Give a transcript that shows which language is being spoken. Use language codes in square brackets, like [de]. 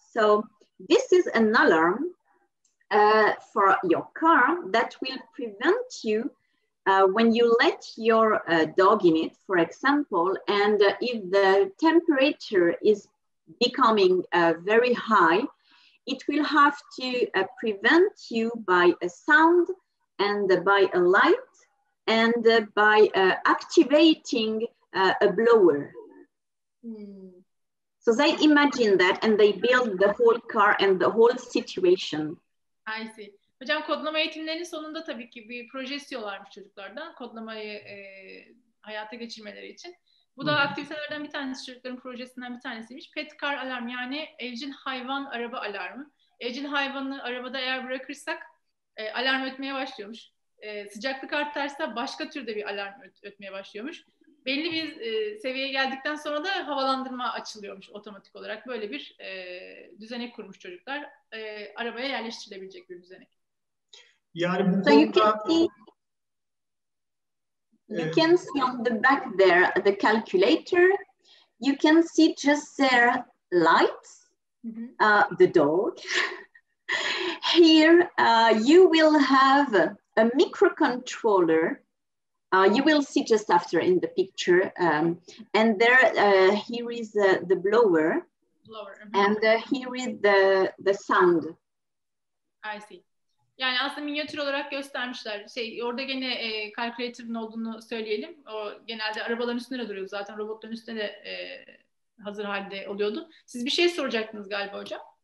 [en] So this is an alarm for your car that will prevent you when you let your dog in it, for example, and if the temperature is becoming very high, it will have to prevent you by a sound and by a light and by activating a blower. So they imagine that and they build the whole car and the whole situation. I see. [tr] Hocam kodlama eğitimlerinin sonunda tabii ki bir proje istiyorlarmış çocuklardan kodlamayı hayata geçirmeleri için. Bu da aktivitelerden bir tanesi, çocukların projesinden bir tanesiymiş. Pet car alarm, yani evcil hayvan araba alarmı. Evcil hayvanı arabada eğer bırakırsak alarm ötmeye başlıyormuş. Sıcaklık artarsa başka türde bir alarm ötmeye başlıyormuş. Belli bir seviyeye geldikten sonra da havalandırma açılıyormuş otomatik olarak. Böyle bir düzenek kurmuş çocuklar. Arabaya yerleştirilebilecek bir düzenek. Yani bu konuda... [en] You can see on the back there the calculator. You can see just their lights, the dog. Here you will have a microcontroller. You will see just after in the picture. And there, here is the blower. And here is the sound. I see. [tr] Yani aslında minyatür olarak göstermişler. Orada gene calculator'ın olduğunu söyleyelim. O genelde arabaların üstünde duruyor. Zaten robotların üstünde de hazır halde oluyordu. Siz bir şey soracaktınız galiba hocam.